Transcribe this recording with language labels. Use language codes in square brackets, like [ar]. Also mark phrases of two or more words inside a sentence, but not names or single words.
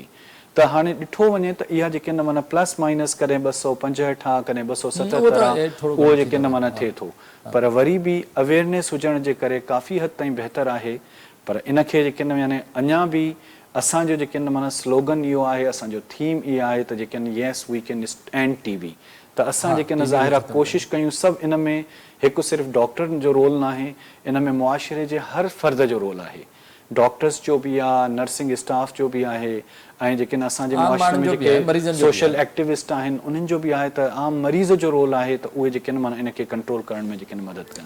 [sd] त हाणे ॾिठो वञे त इहा जेके न माना [en] plus minus [sd] कॾहिं 265 कॾहिं 277 उहो जेके न माना थिए थो, पर वरी बि अवेयरनेस हुजण जे करे काफ़ी हद ताईं बहितर आहे। पर इन खे जेके न यानी अञा बि असांजो जेके न माना स्लोगन इहो आहे, असांजो थीम इहा आहे त जेके न [en] yes we can and TB. [sd] त असां जेके न ज़ाहिरा कोशिशि कयूं सभु इन में, हिकु सिर्फ़ु डॉक्टरनि जो रोल न आहे, इन में मुआशिरे जे हर फ़र्द जो रोल आहे। डॉक्टर्स जो बि आहे, [en] nursing staff [sd] जो बि आहे, ऐं जेके न असांजे मुआशिरे में जेके [en] social activist [sd] आहिनि उन्हनि जो बि आहे, त आम मरीज़ जो रोल आहे त उहे जेके न माना इन खे कंट्रोल करण में जेके न मदद कनि।